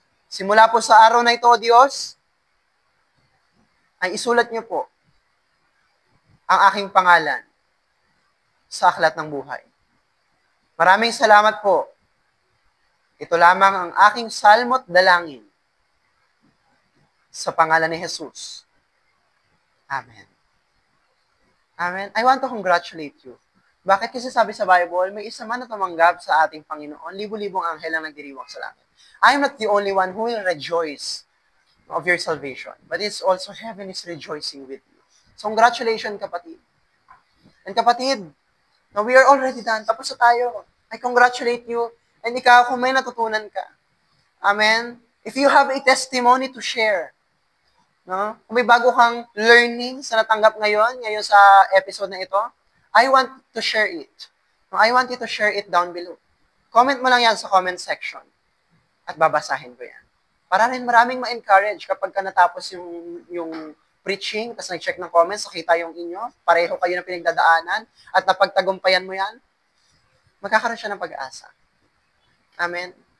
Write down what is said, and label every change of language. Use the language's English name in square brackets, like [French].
[Filipino] Simula po sa araw na ito, Diyos, ay isulat niyo po ang aking pangalan sa aklat ng buhay. Maraming salamat po. Ito lamang ang aking salmo't dalangin sa pangalan ni Jesus. Amen. Amen. [English] I want to congratulate you. [Filipino] Bakit kasi sabi sa Bible, may isa man na tumanggap sa ating Panginoon, libo-libong anghel ang nagdiriwang sa langit. [English] I am not the only one who will rejoice of your salvation, but it's also heaven is rejoicing with you. So congratulations, kapatid. And kapatid, now we are already done. Tapos na tayo. I congratulate you. And ikaw, kung may natutunan ka. Amen? If you have a testimony to share, no? [Filipino] Kung may bago kang learning sa natanggap ngayon sa episode na ito, [English] I want to share it. No, I want you to share it down below. [Filipino] Comment mo lang yan sa comment section. At babasahin ko yan. Para rin maraming ma-encourage kapag ka natapos yung preaching, tapos nag-check ng comments, nakita yung inyo, pareho kayo na pinagdadaanan, at napagtagumpayan mo yan, magkakaroon siya ng pag-asa. Amen?